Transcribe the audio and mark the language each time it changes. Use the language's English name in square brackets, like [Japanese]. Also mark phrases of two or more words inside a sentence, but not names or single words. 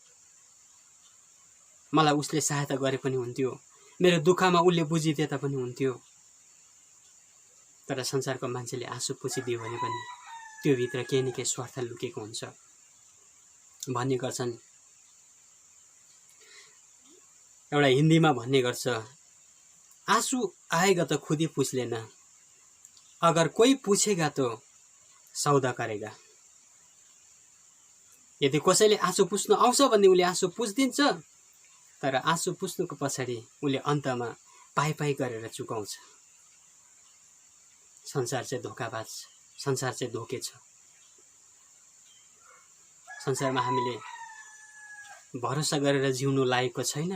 [Nepali] मलाई उसले सहायता गरे पनि हुन्थ्यो, मेरो दुःखमा उसले बुझिदिए तापनि हुन्थ्यो। तर संसारको मान्छेले आँसु पुछिदियो भने पनि त्यो भित्र केही न केही स्वार्थ लुकेको हुन्छ भन्ने गर्छन्। एउटा हिन्दीमा भन्ने गर्छ, [Hindi] आंसू आएगा तो खुद ही पूछ लेना, अगर कोई पूछेगा तो सौदा करेगा। [Nepali] यदि कसैले आँसु पुछ्न आउँछ भने उसले आँसु पुछिदिन्छ, तर आँसु पुछ्नुको पछाडि उसले अन्तमा पाइ गरेर चुकाउँछ। संसार चाहिँ धोकाबाज, संसार चाहिँ धोके छ। संसारमा हामीले भरोसा गरेर जिउनु लागेको छैन।